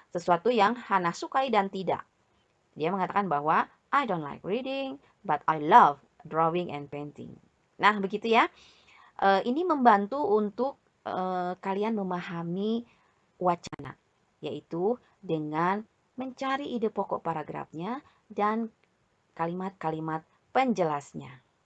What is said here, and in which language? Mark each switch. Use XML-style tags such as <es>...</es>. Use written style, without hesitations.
<id>Sesuatu yang Hannah sukai dan tidak. Dia mengatakan bahwa</id> <en>I don't like reading, but I love drawing and painting.</en> <id>Nah, begitu ya. Ini membantu untuk kalian memahami wacana, yaitu dengan mencari ide pokok paragrafnya dan kalimat-kalimat penjelasnya.</id>